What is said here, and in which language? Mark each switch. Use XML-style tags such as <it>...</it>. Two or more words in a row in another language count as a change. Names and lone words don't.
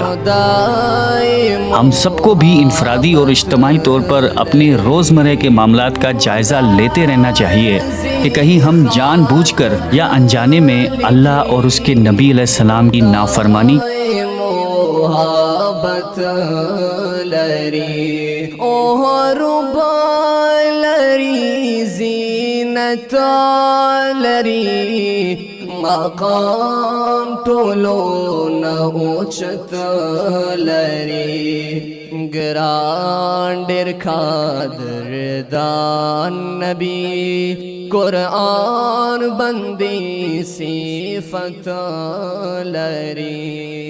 <ur>ہم سب کو بھی انفرادی اور اجتماعی طور پر اپنے روزمرہ کے معاملات کا جائزہ لیتے رہنا چاہیے کہ کہیں ہم جان بوجھ کر یا انجانے میں اللہ اور اس کے نبی علیہ السلام کی نافرمانی</ur> <ps>مقام ټولو نه اوچت لري، ګران ډېر قدردان نبی قرآن بندی صفت لري،</ps>